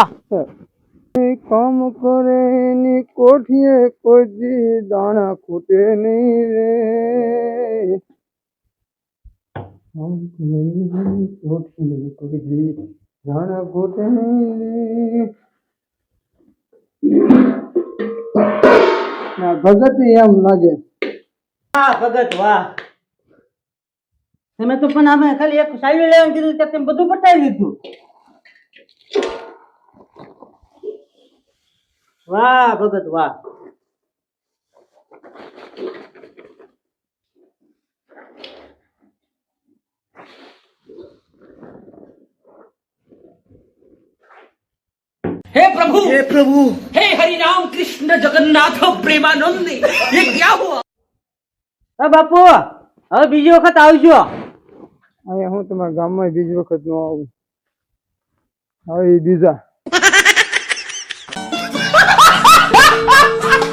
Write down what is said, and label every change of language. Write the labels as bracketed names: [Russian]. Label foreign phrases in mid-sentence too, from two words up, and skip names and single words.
[Gujarati] કામ કરે ની કોઠીએ કોઈ દી દાણા ખૂટે નહીં રે કામ કરે ની કોઠીએ કોઈ દી દાણા ખૂટે નહીં રે ના ભગત એમ લાગે વાહ ભગત વાહ તમે તો પણ અમે ખાલી એક સાયલી લેવાનું કીધું ત્યાં તમે બધું પટાવી લીધું વાહ ભગત વાહ [Hindi] हे प्रभु हे हरि राम कृष्ण जगन्नाथ प्रेमानंद ये क्या हुआ [Gujarati] બાપુ હવે બીજી વખત આવજો અહીંયા હું તમારા ગામમાં બીજી વખત નો આવું હવે બીજા